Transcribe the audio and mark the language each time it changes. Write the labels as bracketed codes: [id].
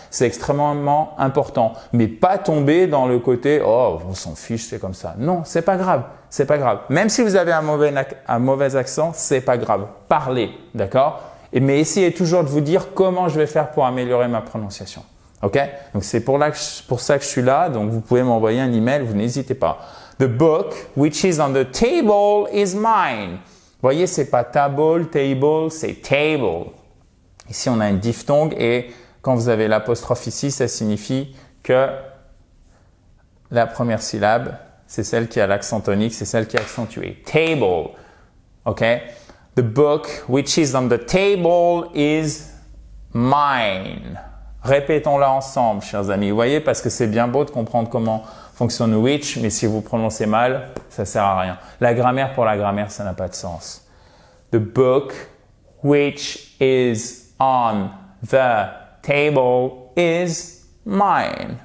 [fr] C'est extrêmement important. Mais pas tomber dans le côté, oh, on s'en fiche, c'est comme ça. Non, c'est pas grave. C'est pas grave. Même si vous avez un mauvais accent, c'est pas grave. Parlez, d'accord? Mais essayez toujours de vous dire comment je vais faire pour améliorer ma prononciation. OK? Donc, c'est pour ça que je suis là. Donc, vous pouvez m'envoyer un email, vous n'hésitez pas. [en] The book which is on the table is mine. [fr] Vous voyez, c'est pas table, c'est table. Ici, on a une diphtongue et quand vous avez l'apostrophe ici, ça signifie que la première syllabe, c'est celle qui a l'accent tonique, c'est celle qui est accentuée. [en] Table. OK? The book which is on the table is mine. [fr] Répétons-la ensemble, chers amis. Vous voyez, parce que c'est bien beau de comprendre comment fonctionne which, mais si vous prononcez mal, ça sert à rien. La grammaire pour la grammaire, ça n'a pas de sens. [en] The book which is on the table is mine.